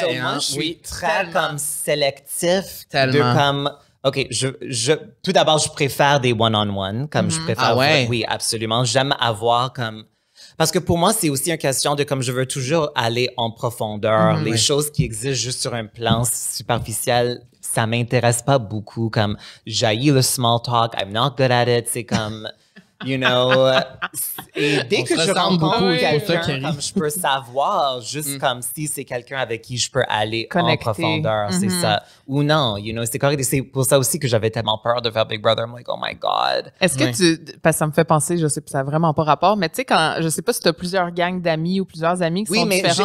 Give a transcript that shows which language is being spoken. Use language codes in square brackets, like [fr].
[fr] So, moi, je suis très comme sélectif. OK, tout d'abord, je préfère des one-on-one, comme je préfère... Oui, absolument. J'aime avoir comme... Parce que pour moi, c'est aussi une question de comme je veux toujours aller en profondeur. Les choses qui existent juste sur un plan superficiel, ça m'intéresse pas beaucoup. Comme j'haïs le small talk, [en] I'm not good at it. [fr] C'est comme, [en] you know. [fr] Et dès que je rencontre quelqu'un, comme je peux savoir, juste comme si c'est quelqu'un avec qui je peux aller en profondeur, c'est ça. Ou non, [en] you know, [fr] c'est correct. Et c'est pour ça aussi que j'avais tellement peur de faire Big Brother. [en] I'm like, oh my God. [fr] Est-ce que parce que ça me fait penser, je sais pas, ça n'a vraiment pas rapport, mais tu sais, quand, je sais pas si tu as plusieurs gangs d'amis ou plusieurs amis qui sont différents.